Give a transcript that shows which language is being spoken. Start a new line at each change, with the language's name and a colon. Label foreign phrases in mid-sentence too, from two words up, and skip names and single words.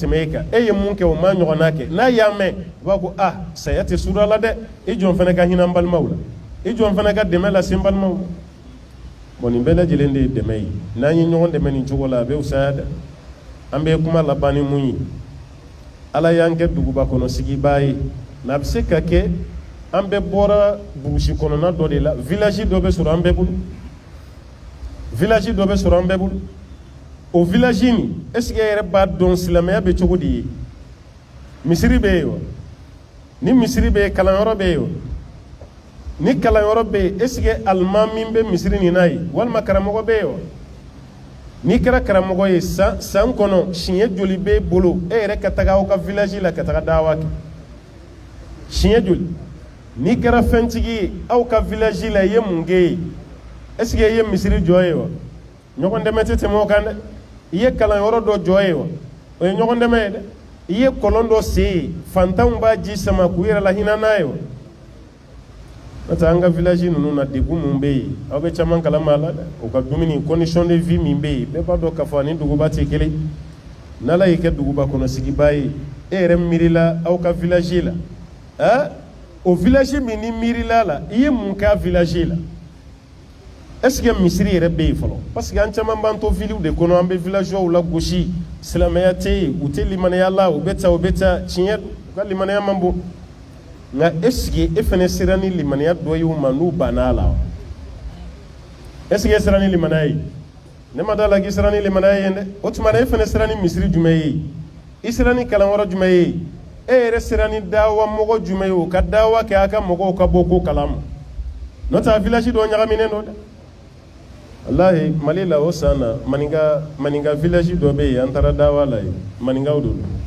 Bambara: tɛmɛ e kan e ye mun kɛ o m'a ɲɔgɔnna kɛ n'a y'a mɛn i b'a fɔ saya tɛ suda la dɛ i jɔn fana ka hinɛ an balimaw la i jɔn fana ka dɛmɛ lase n balimaw ma bon nin bɛɛ lajɛlen de ye dɛmɛ ye n'an ye ɲɔgɔn dɛmɛ nin cogo la a bɛ fisaya dɛ an bɛ kuma laban ni mun ye Ala y'an kɛ duguba kɔnɔ sigibaa ye mais a bɛ se ka kɛ an bɛɛ bɔra burusi kɔnɔna dɔ de la village dɔ bɛ sɔrɔ an bɛɛ bolo village dɔ bɛ sɔrɔ an bɛɛ bolo o village nin
French: est-ce que
Bambara: e yɛrɛ b'a dɔn silamɛya bɛ cogo di ye misiri bɛ yen wa ni misiri bɛ yen kalanyɔrɔ bɛ yen wa ni kalanyɔrɔ bɛ yen
French: est-ce que
Bambara: alimami min bɛ misiri nin na ye walima karamɔgɔ bɛ yen wa n'i kɛra karamɔgɔ ye san kɔnɔ siɲɛ joli b'e bolo e yɛrɛ ka taga aw ka village la ka taga dawa kɛ siɲɛ joli n'i kɛra fɛntigi ye aw ka village la i ye mun kɛ ye
French: est-ce que
Bambara: i ye misiri jɔ ye wa ɲɔgɔn dɛmɛ tɛ tɛmɛ o kan dɛ i ye kalanyɔrɔ dɔ jɔ ye wa o ye ɲɔgɔn dɛmɛ ye dɛ i ye kɔlɔn dɔ sen ye fantanw b'a ji sama k'u yɛrɛ la hinɛ n'a ye wa n'o tɛ an ka village ninnu na degun mun bɛ yen aw bɛ caman kalama a la dɛ u ka dumuni
French: condition de vie
Bambara: min bɛ yen bɛɛ b'a dɔn k'a fɔ ani duguba tɛ kelen n'ala y'i kɛ duguba kɔnɔ sigiba ye e yɛrɛ miirila aw ka village la o village min ni miirila la i ye mun k'a village la
French: est-ce que
Bambara: misiri yɛrɛ bɛ yen fɔlɔ
French: parce que
Bambara: an caman b'an to villes de kɔnɔ an bɛ villageois la gosi silamɛya tɛ yen u tɛ limaniya la u bɛ taa tiɲɛ u ka limaniya man bon nka
French: est-ce que
Bambara: e fana sera ni limaniya dɔ ye u ma n'u banna a la
French: est-ce que
Bambara: e sera ni limaniya ye ne ma d'a la k'i sera ni limaniya ye dɛ o tuma na e fana sera ni misiri jumɛn ye i sera ni kalanyɔrɔ jumɛn ye e yɛrɛ sera ni dawa mɔgɔ jumɛn ye o ka dawa kɛ a ka mɔgɔw ka bɔ ko kalama n'o tɛ a village dɔ ɲagaminen don dɛ wallahi Mali la o san na maninka village dɔ bɛ yen an taara dawa la yen maninkaw don